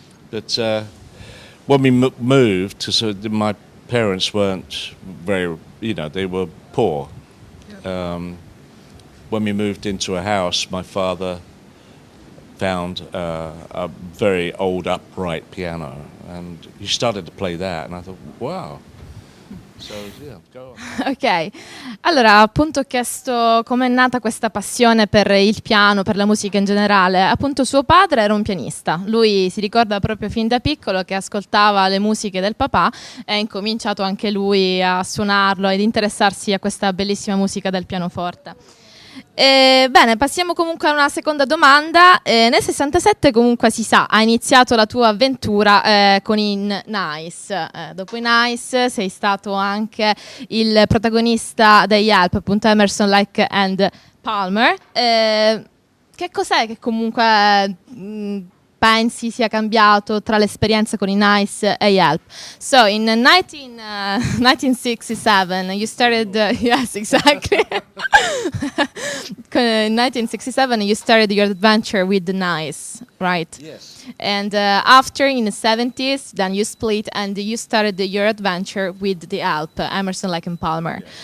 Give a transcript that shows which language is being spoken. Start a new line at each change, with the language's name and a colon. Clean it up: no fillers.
English: But when we moved, my parents weren't very, they were poor. When we moved into a house, my father found a very old upright piano, and he started to play that, and I thought, wow. So, yeah, go on.
Italian: Ok, allora appunto ho chiesto come è nata questa passione per il piano, per la musica in generale. Appunto suo padre era un pianista, lui si ricorda proprio fin da piccolo che ascoltava le musiche del papà e ha incominciato anche lui a suonarlo ed interessarsi a questa bellissima musica del pianoforte. Bene, passiamo comunque a una seconda domanda. Nel 67 comunque si sa, ha iniziato la tua avventura con i Nice. Dopo i Nice sei stato anche il protagonista degli Help, appunto Emerson, Lake and Palmer. Che cos'è che comunque pensi sia cambiato tra l'esperienza con i Nice e gli Help?
English: So in 1967 you started yes, exactly. In 1967 you started your adventure with the Nice, right? Yes. And after in the 70s then you split and you started your adventure with the Help, Emerson, Lake and Palmer. Yeah.